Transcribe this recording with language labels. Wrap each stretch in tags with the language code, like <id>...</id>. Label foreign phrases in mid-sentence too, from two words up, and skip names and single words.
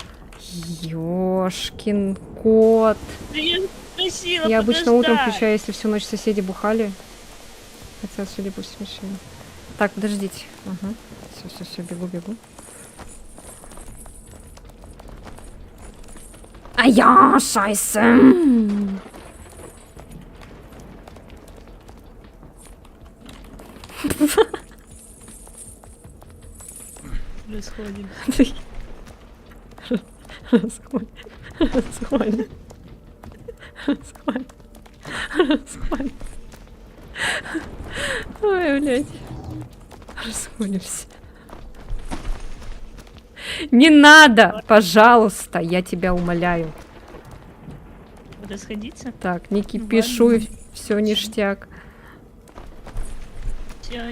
<ru>Ёшкин кот. Да я просила Я обычно утром подождать. включаю, если всю ночь соседи бухали. Хотя, судя по всему, всё. Так, подождите. Ага. Все, бегу, бегу. А я шайсе. Расходим. Расходим. Расходим. Расходим. Расходим. Ой, блядь. Расходимся. Не надо, пожалуйста, я тебя умоляю. Расходиться? Так, не кипишуй, все ништяк. Всё,</ru>